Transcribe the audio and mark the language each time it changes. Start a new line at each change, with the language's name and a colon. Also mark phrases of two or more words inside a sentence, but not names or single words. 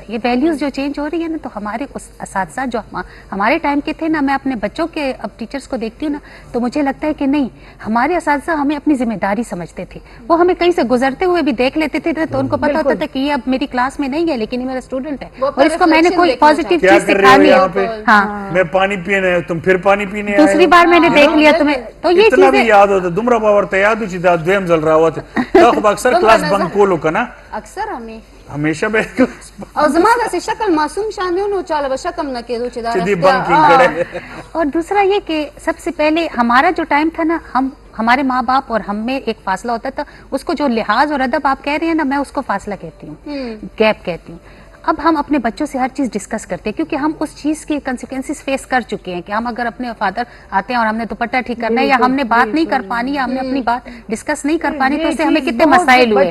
Urdu: یہ ویلیوز جو چینج ہو رہی ہے نا تو ہمارے اساتذہ جو ہمارے ٹائم کے تھے نا, میں اپنے بچوں کے اب ٹیچرز کو دیکھتی ہوں نا تو مجھے لگتا ہے کہ نہیں, ہمارے اساتذہ ہمیں اپنی ذمہ داری سمجھتے تھے. وہ ہمیں کہیں سے گزرتے ہوئے بھی دیکھ لیتے تھے تو ان کو پتا ہوتا تھا کہ یہ اب میری کلاس میں نہیں ہے لیکن یہ میرا اسٹوڈنٹ ہے اور اس کو میں نے کوئی پازیٹیو چیز سکھانی ہے. ہاں, میں پانی پینے تم پھر پانی پینے دوسری بار میں نے دیکھ لیا تمہیں تو یہ اتنا بھی یاد ہوتا
Pashto: دمرا باور ته یاد چې دا دویم ځل راوته دا خو اکثر
English: class bunk
Pashto: کولو کنه اکثر همیشه به او زما د شکل معصوم شان نو چاله شکم نه کېدو چې دا چې دی بنکینګ کړي.
Urdu: اور دوسرا یہ کہ سب سے پہلے ہمارا جو ٹائم تھا نا, ہمارے ماں باپ اور ہم میں ایک فاصلہ ہوتا تھا. اس کو جو لحاظ اور ادب آپ کہہ رہے ہیں نا, میں اس کو فاصلہ کہتی ہوں, گیپ کہتی ہوں. اب ہم اپنے بچوں سے ہر چیز ڈسکس کرتے ہیں کیونکہ ہم اس چیز کی
English: consequences face
Urdu: کر چکے ہیں کہ ہم اگر اپنے فادر آتے ہیں اور ہم نے دوپٹہ ٹھیک کرنا ہے یا ہم نے بات نہیں کر پانی یا ہم نے اپنی بات ڈسکس نہیں کر پانی تو اس سے ہمیں کتنے مسائل ہوئے.